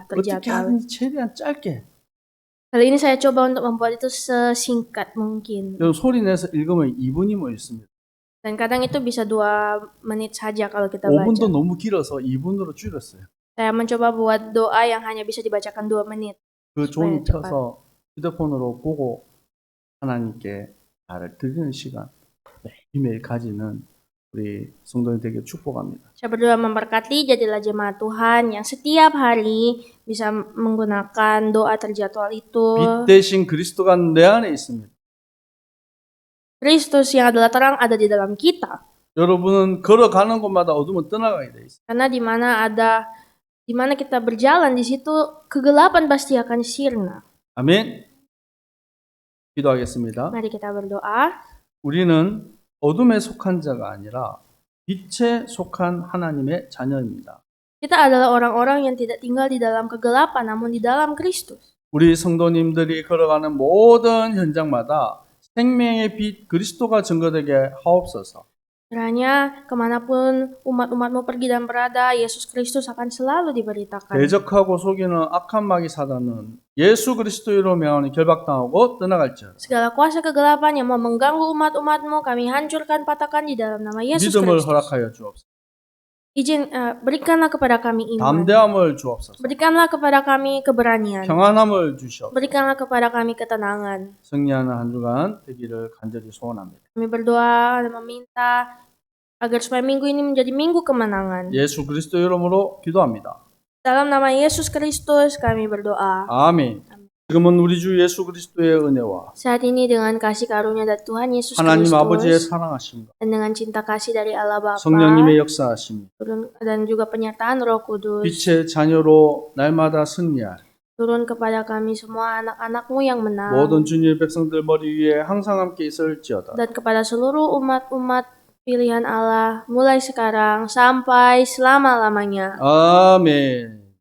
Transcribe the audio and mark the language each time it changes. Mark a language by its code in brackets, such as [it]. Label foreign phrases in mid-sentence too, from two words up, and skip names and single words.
[ko] 어떻게 [id] terjadwal. [ko] 하든지 최대한 짧게. [id] Kali ini saya coba untuk membuat itu sesingkat mungkin. [ko] 여러분 소리 내서 읽으면 2분이면 있습니다. [id] Dan kadang itu bisa 2 menit saja kalau kita baca. [ko] 5분도 너무 길어서 2분으로 줄였어요. [id] Saya mencoba buat doa yang hanya bisa dibacakan 2 menit. [ko] 그 종이 [id] cepat. [ko] 펴서 휴대폰으로 보고 하나님께 나를 드리는 시간 매일매일 가지는 우리 성도님 되게 축복합니다. [id] Saya berdoa memberkati jadilah jemaat Tuhan yang setiap hari bisa menggunakan doa terjadwal itu. [ko] 빛 대신 그리스도가 내 안에 있습니다. [id] Kristus yang adalah terang ada di dalam kita. [ko] 여러분은 걸어가는 곳마다 어둠은 떠나가게 돼 있어요. [id] Karena di mana kita berjalan di situ kegelapan pasti akan sirna. [ko] 아멘. 기도하겠습니다. [id] Mari kita berdoa. [ko] 우리는 어둠에 속한 자가 아니라 빛에 속한 하나님의 자녀입니다. [id] Kita adalah orang-orang yang tidak tinggal di dalam kegelapan namun di dalam Kristus. [ko] 우리 성도님들이 걸어가는 모든 현장마다 생명의 빛 그리스도가 증거되게 하옵소서. [id] Kiranya kemanapun umat-umatmu pergi dan berada, Yesus Kristus akan selalu diberitakan. [ko] 대적하고 속이는 악한 마귀 사단은 예수 그리스도로 명하는 결박당하고 떠나갈지어다. [id] Segala kuasa kegelapan yang mau mengganggu umat-umatmu, kami hancurkan, patahkan di dalam nama Yesus [ko] 믿음을 [id] Kristus. [ko] 허락하여 주옵소서. [id] Berikanlah kepada kami iman. [ko] 담대함을 주옵소서. [id] Berikanlah kepada kami keberanian. [ko] 평안함을 주시옵소서. [id] Berikanlah kepada kami ketenangan. [ko] 승리하는 한 주간 되기를 간절히 소원합니다. [id] Kami berdoa dan meminta agar supaya minggu ini menjadi minggu kemenangan. [ko] 예수 그리스도 이름으로 기도합니다. [id] Dalam nama Yesus Kristus kami berdoa. [ko] 아멘. 지금은 우리 주 예수 그리스도의 은혜와 [id] Saat ini dengan kasih karunia dari Tuhan Yesus [ko] 하나님 아버지의 [id] Kristus [ko] 사랑하심과 [id] dan dengan cinta kasih dari Allah Bapa [ko] 성령님의 역사하심이 [id] dan juga penyertaan Roh Kudus [ko] 빛의 자녀로 날마다 승리할 [id] turun kepada kami semua anak-anak-Mu yang menang [ko] 모든 주님의 백성들 머리 위에 항상 함께 있을지어다. [id] dan kepada seluruh umat-umat pilihan Allah mulai sekarang sampai selama-lamanya. [ko] 아멘.